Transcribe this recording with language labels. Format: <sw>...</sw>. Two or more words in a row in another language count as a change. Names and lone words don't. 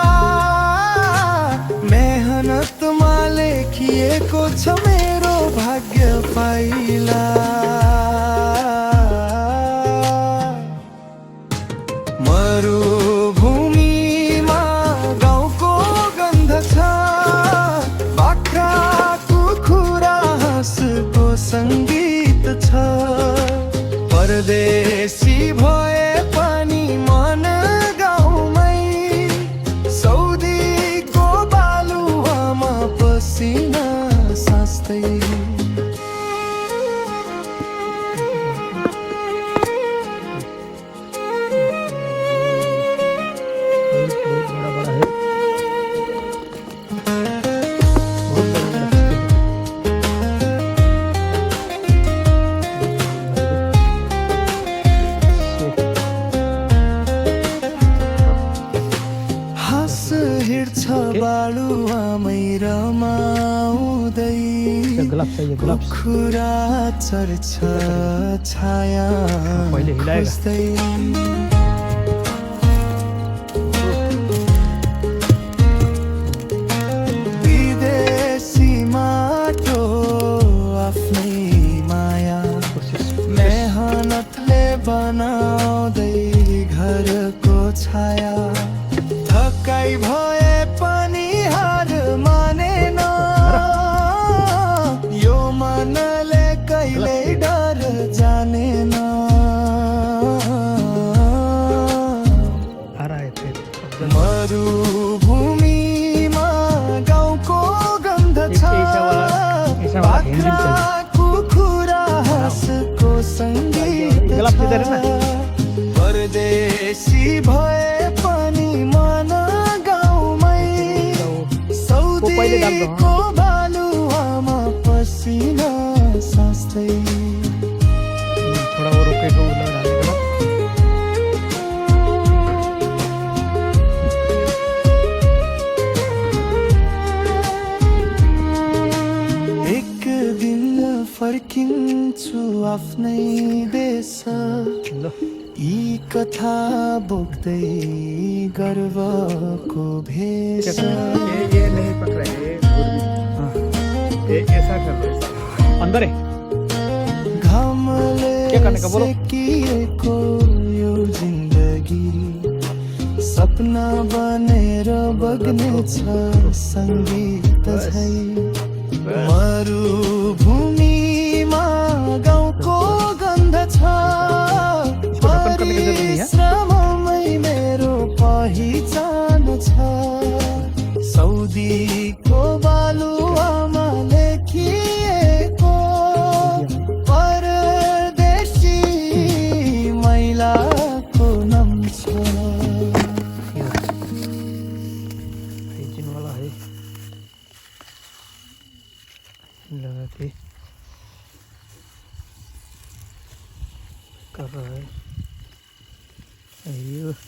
<ne>मेहनतमा लेखिएको छ मेरो भाग्य पाइला मरुभूमिमा गाउँको गन्ध छ बाख्रा कुखुरा हाँसको सङ्गीत छ परदेशी भए पनि मन गाउँमै सौदीको बालुवामा पसिना सास्दै</ne> <hi>बहुत बड़ा बड़ा है</hi> <ne>हाँस हिँड्छ बालुवामै रमाउँदै</ne> <hi>ग्लव्स चाहिए ग्लव्स</hi> <ne>खुरा चर्छ छाया</ne> <hi>पहिले हिलाएगा।</hi> <ne>खोज्दै विदेशी माटो आफ्नै माया मेहनतले बनाउँदै घरको छाया थकाइ भए पनि हार मानेन यो मनले कहिल्यै डर जानेन</ne> <hi>आ रहा है फिर</hi> <ne>मरुभूमिमा गाउँको गन्ध छ</ne> <hi>ऐसा वाला हिंदी में</hi> <ne>बाख्रा कुखुरा हाँसको सङ्गीत</ne> <hi>गलत किधर है</hi> <ne>छ परदेशी भए पनि मन गाउँमै</ne> <hi>पहिले डाल दो,</hi> <ne>सौदीको बालुवामा पसिना सास्दै</ne> <hi>थोड़ा वो रुकेगा वो लग रहा है</hi> <ne>एक दिन फर्किन्छु आफ्नै देश</ne> <hi>लो</hi> <ne>यी कथा बोक्दै गर्वको भेष</ne> <hi>ये नहीं पक रहा है ये ऐसा कर रहा है अंदर है</hi> <ne>घामले</ne> <hi>के करने का बोलो?</hi> <ne>सेकिएको यो जिन्दगी सपना बनेर बग्नेछ सङ्गीत झै मरुभूमिमा गाउँको गन्ध छ</ne> <hi>ओपन करने की जरूरत नहीं है।</hi> <ne>परिश्रममै मेरो पहिचान छ सौदीको बालुवामा लेखिएको परदेशी महिलाको नाम छ</ne> <hi>हाइजीन वाला है लगा के कर रहा है अयो</hi>